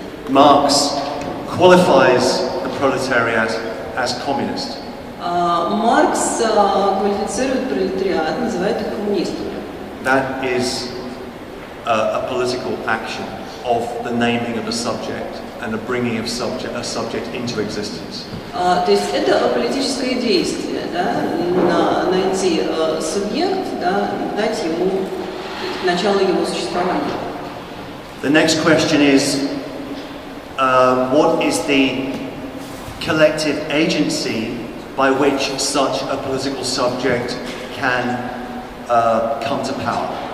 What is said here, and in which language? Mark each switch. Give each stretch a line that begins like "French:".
English: Marx qualifies the proletariat as communist.
Russian: Маркс квалифицирует пролетариат, называет их коммунистами.
English: That is a political action of the naming of a subject and the bringing of a subject into existence.
Russian: То есть это политическое действие, да, найти субъект, да, дать ему начало его существования.
English: The next question is, what is the collective agency by which such a political subject can come to power?